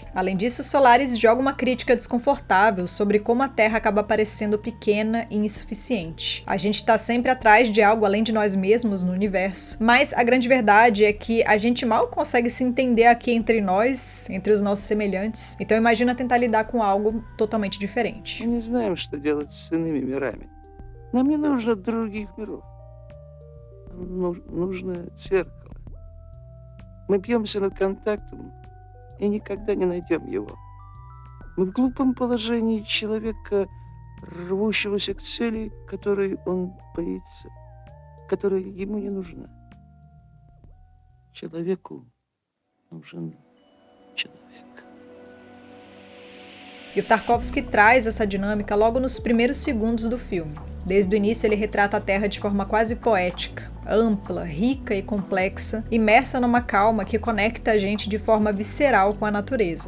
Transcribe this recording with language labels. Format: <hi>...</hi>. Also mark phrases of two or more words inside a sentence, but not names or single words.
<pt>Além disso, Solaris joga uma crítica desconfortável sobre como a Terra acaba parecendo pequena e insuficiente. A gente está sempre atrás de algo além de nós mesmos no universo, mas a grande verdade é que a gente mal consegue se entender aqui entre nós, entre os nossos semelhantes. Então imagina tentar lidar com algo totalmente diferente.</pt> <ru>Мы не знаем, что делать с иными мирами. Нам не нужно других миров. Нам нужно зеркало. Мы бьемся над контактом и никогда не найдем его. Мы в глупом положении человека, рвущегося к цели, которой он боится, которая ему не нужна. Человеку нужен человек.</ru> <pt>E o Tarkovsky traz essa dinâmica logo nos primeiros segundos do filme. Desde o início ele retrata a Terra de forma quase poética, ampla, rica e complexa, imersa numa calma que conecta a gente de forma visceral com a natureza.</pt>